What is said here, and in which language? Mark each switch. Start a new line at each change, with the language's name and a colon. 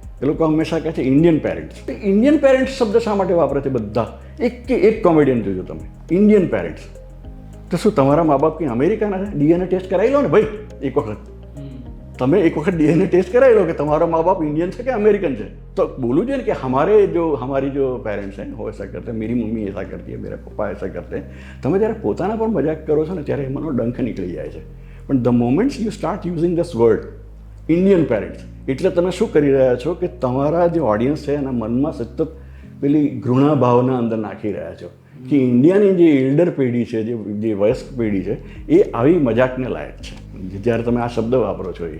Gujarati: એ લોકો હંમેશા કહે છે ઇન્ડિયન પેરેન્ટ્સ. ઇન્ડિયન પેરેન્ટ્સ શબ્દ શા માટે વાપરે છે બધા? એક કોમેડિયન જોજો તમે, ઇન્ડિયન પેરેન્ટ્સ. તો શું તમારા મા બાપ કંઈ અમેરિકાના છે? ડીએનએ ટેસ્ટ કરાવી લો ને ભાઈ એક વખત. તમે એક વખત ડીએનએ ટેસ્ટ કરાવી લો કે તમારા મા બાપ ઇન્ડિયન છે કે અમેરિકન છે. તો બોલવું જોઈએ ને કે
Hindi: हमारी जो पेरेंट्स हैं वो ऐसा करते हैं, मेरी मम्मी ऐसा करती है, मेरा पप्पा ऐसा करते हैं.
Gujarati: તમે જ્યારે પોતાના પણ મજાક કરો છો ને ત્યારે એમાંનો ડંખ નીકળી જાય છે. પણ
English: the moments you start using this word
Gujarati: Indian parents, એટલે તમે શું કરી રહ્યા છો કે તમારા જે ઓડિયન્સ છે એના મનમાં સતત પેલી ઘૃણા ભાવના અંદર નાખી રહ્યા છો કે ઇન્ડિયાની જે એલ્ડર પેઢી છે, જે વયસ્ક પેઢી છે, એ આવી મજાકને લાયક છે જ્યારે તમે આ શબ્દ વાપરો છો.